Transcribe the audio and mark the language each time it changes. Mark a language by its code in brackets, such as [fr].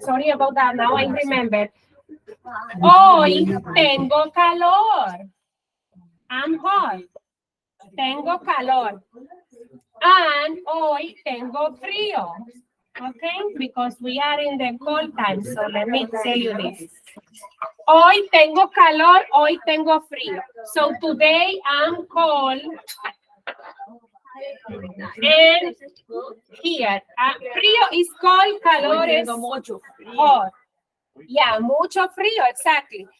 [en] Sorry about that. Now I remember. [es] Hoy tengo calor. [en] I'm hot. [es] Tengo calor. And hoy tengo frío. Okay? [en] Because we are in the cold time. So let me tell you this. [es] Hoy tengo calor, hoy tengo frío. [en] So today I'm cold. And here, frío is cold, calor is hot. Yeah, [es] mucho frío, [en] exactly.